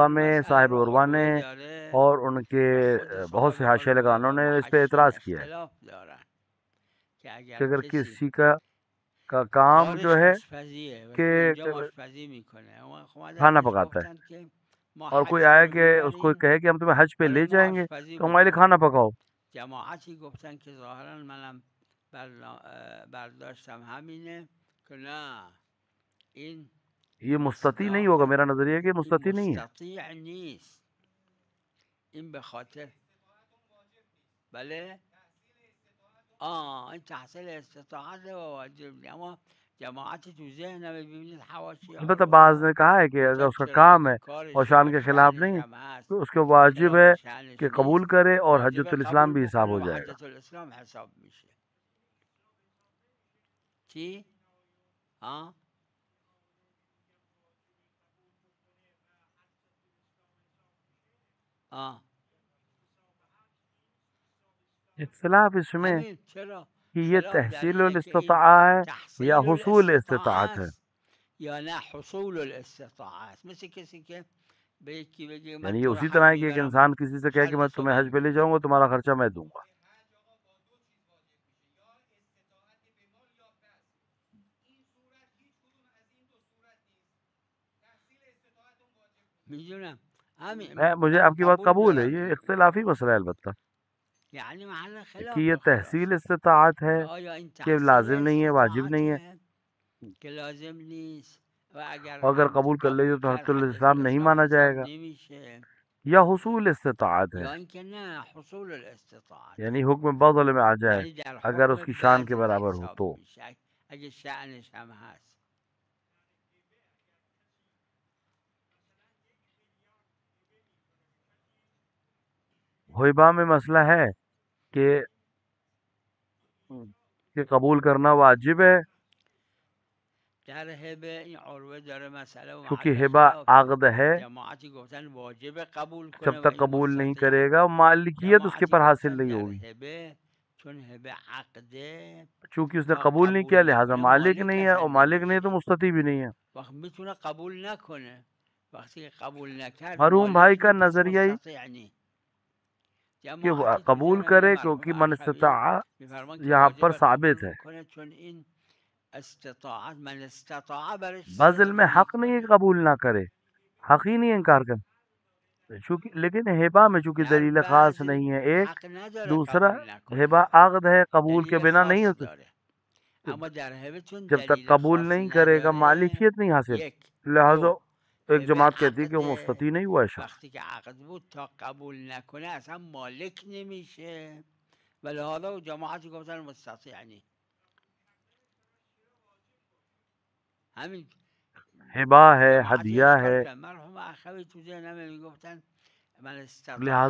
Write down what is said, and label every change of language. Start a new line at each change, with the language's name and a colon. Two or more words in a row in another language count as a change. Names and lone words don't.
Persian: این
Urdu: میں
Persian: مسئله
Urdu: صاحب
Persian: رو
Urdu: عروہ نے
Persian: عروه داره
Urdu: اور ان کے
Persian: و خود
Urdu: بہت سے
Persian: صاحب
Urdu: حاشیہ
Persian: عروه
Urdu: لگانوں
Persian: و
Urdu: نے اس پہ
Persian: محشین
Urdu: اعتراض کیا ہے
Persian: اختلاف دارن که
Urdu: کہ
Persian: اگر
Urdu: اگر
Persian: کسی
Urdu: کسی کا کام جو
Persian: کارش
Urdu: ہے
Persian: آشپزیه و
Urdu: کہ تو
Persian: اینجا آشپزی میکنه و اومدن
Urdu: کھانا
Persian: بهش
Urdu: پکاتا ہے
Persian: گفتن که ما
Urdu: اور کوئی
Persian: حج آیا رو
Urdu: کہ اس کو
Persian: میبریم
Urdu: کہے کہ ہم تمہیں حج پہ
Persian: برای
Urdu: لے
Persian: ما
Urdu: جائیں گے
Persian: آشپزی
Urdu: تو ہمارے لیے
Persian: بکن.
Urdu: کھانا پکاؤ.
Persian: جماعتی گفتن که ظاهرا منم برداشتم همینه که نه، این
Urdu: یہ مستطیع نہیں ہوگا،
Persian: استطاعت
Urdu: میرا نظریہ کہ
Persian: این
Urdu: مستطیع نہیں ہے.
Persian: مستطیع نیست، این به خاطر بله این تحصیل استطاعت و واجب نی. اما جماعتی تو ذهنم ببینید حواشی
Urdu: البتہ
Persian: عروه
Urdu: بعض
Persian: ها
Urdu: نے کہا ہے کہ اگر
Persian: گفتن
Urdu: اس کا
Persian: چرا
Urdu: کام
Persian: اگه
Urdu: ہے اور
Persian: کارش
Urdu: شان
Persian: هست
Urdu: کے خلاف
Persian: شأنش
Urdu: نہیں
Persian: هم هست
Urdu: تو اس کے واجب
Persian: خلاف
Urdu: ہے
Persian: شأنش
Urdu: کہ قبول
Persian: نیست
Urdu: کرے اور
Persian: واجب
Urdu: حجت الاسلام
Persian: قبول
Urdu: بھی حساب
Persian: بکنه
Urdu: ہو
Persian: و
Urdu: جائے گا.
Persian: حجت الاسلام حساب میشه. چی؟ ها
Urdu: اختلاف اس میں
Persian: همین چرا
Urdu: کہ یہ
Persian: خلاف در
Urdu: تحصیل
Persian: اینه که این
Urdu: الاستطاعہ ہے یا
Persian: تحصیل
Urdu: حصول
Persian: الاستطاعه
Urdu: استطاعت ہے.
Persian: است یا نه حصول الاستطاعه است. مثل کسی که به یکی بگه من
Urdu: یعنی یہ
Persian: تو رو
Urdu: اسی
Persian: حج
Urdu: طرح ہے کہ ایک
Persian: میبرم
Urdu: انسان کسی سے کہے کہ میں
Persian: خرج تو
Urdu: تمہیں
Persian: من
Urdu: حج پہ لے
Persian: میدم.
Urdu: جاؤں گا، تمہارا خرچہ میں دوں گا.
Persian: میدونم همین
Urdu: مجھے
Persian: من
Urdu: آپ کی بات
Persian: قبول
Urdu: قبول ہے،
Persian: دارم
Urdu: یہ
Persian: اینو،
Urdu: اختلافی مسئلہ ہے البتہ
Persian: یعنی محل
Urdu: کہ
Persian: خلاف
Urdu: یہ
Persian: تحصیل خلاصه
Urdu: استطاعت ہے
Persian: که آیا این
Urdu: کہ
Persian: تحصیل
Urdu: لازم نہیں ہے، واجب نہیں ہے.
Persian: استطاعته که لازم نیست و اگر
Urdu: اور اگر
Persian: هم
Urdu: قبول کر
Persian: قبول
Urdu: لیجیے تو
Persian: کرد
Urdu: حجت
Persian: حجت
Urdu: الاسلام نہیں
Persian: الاسلام
Urdu: مانا
Persian: حساب
Urdu: جائے گا.
Persian: نمیشه.
Urdu: یا حصول استطاعت ہے،
Persian: یا اینکه نه حصول الاستطاعت،
Urdu: یعنی حکم بذل میں آ جائے
Persian: یعنی در
Urdu: اگر
Persian: حکم
Urdu: اس کی شان کے
Persian: بذل
Urdu: برابر ہو
Persian: حساب
Urdu: تو.
Persian: میشه اگه شأنش هم هست.
Urdu: ہیبہ میں مسئلہ ہے کہ قبول کرنا واجب ہے،
Persian: در هبه این عروه داره مسئله و
Urdu: کیونکہ
Persian: محل
Urdu: ہبہ
Persian: خلاف.
Urdu: عقد ہے،
Persian: جماعتی گفتن واجب قبول
Urdu: جب
Persian: کنه و
Urdu: تک
Persian: این
Urdu: قبول نہیں
Persian: مستطیع
Urdu: کرے
Persian: نه.
Urdu: گا مالکیت اس کے
Persian: جماعتی
Urdu: پر حاصل
Persian: گفتن
Urdu: نہیں
Persian: در
Urdu: ہوگی،
Persian: هبه چون هبه عقده
Urdu: چونکہ اس نے
Persian: تا
Urdu: قبول نہیں کیا
Persian: قبول
Urdu: لہٰذا
Persian: نکنه
Urdu: مالک
Persian: مالک
Urdu: نہیں ہے، اور
Persian: اصلا
Urdu: مالک نہیں تو
Persian: نمیشه.
Urdu: مستطیع بھی نہیں ہے.
Persian: وقت میتونه قبول نکنه، وقتی که قبول نکرد
Urdu: مرحوم بھائی
Persian: مالک
Urdu: کا
Persian: نی، پس
Urdu: نظریہ
Persian: مستطیع نی.
Urdu: کہ وہ
Persian: جماعتی تو
Urdu: قبول
Persian: ذهن
Urdu: کرے
Persian: مرحوم
Urdu: کیونکہ من اخوی استطاع
Persian: میفرمان که
Urdu: یہاں پر
Persian: واجب
Urdu: ثابت
Persian: قبول
Urdu: ہے.
Persian: میکنه چون این استطاعت
Arabic: من استطاع
Persian: برش
Urdu: بذل
Persian: صدق
Urdu: میں حق نہیں ہے کہ
Persian: میکنه.
Urdu: قبول نہ کرے، حق ہی نہیں ہے انکار کر. چونکہ لیکن ہبہ میں چونکہ
Persian: در
Urdu: دلیل خاص
Persian: بذل
Urdu: نہیں ہے ایک،
Persian: حق نداره
Urdu: دوسرا
Persian: قبول نکنه،
Urdu: ہبہ عقد ہے، قبول کے
Persian: دلیل
Urdu: بنا نہیں
Persian: خاص
Urdu: ہوتے.
Persian: داره. اما در هبه چون
Urdu: جب تک
Persian: دلیل
Urdu: قبول
Persian: خاص
Urdu: نہیں کرے گا
Persian: نداره،
Urdu: مالکیت نہیں حاصل،
Persian: یک.
Urdu: لہذا
Persian: دو،
Urdu: ایک
Persian: هبه
Urdu: جماعت کہتی ہے کہ وہ
Persian: عقده،
Urdu: مستطیع نہیں ہوا ہے شخص.
Persian: وقتی که عقد بود تا قبول نکنه اصلا مالک نمیشه و لحاظا و جماعتی گفتن مستطیع نی. همین
Urdu: ہبہ ہے،
Persian: جماعتی
Urdu: ہدیہ
Persian: اشکال
Urdu: ہے،
Persian: کرد. مرحوم اخوی تو ذهنم میگفتن
Arabic: من استطاع